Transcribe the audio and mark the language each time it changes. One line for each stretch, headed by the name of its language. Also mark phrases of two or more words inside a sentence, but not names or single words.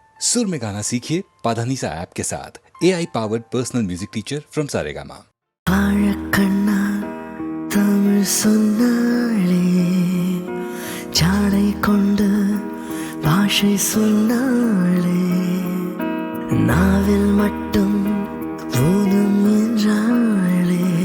Hindi: सुर में गाना सीखिए पाधानीसा ऐप के साथ
English: AI powered personal music teacher from
Hindi: सारेगामा।
Tamil: ஆழக்கண்ணா தமிழ் சொன்னாளே, ஜாடை கொண்டு பாஷை சொன்னாளே, நாவில் மட்டும் போதும் என்றாளே.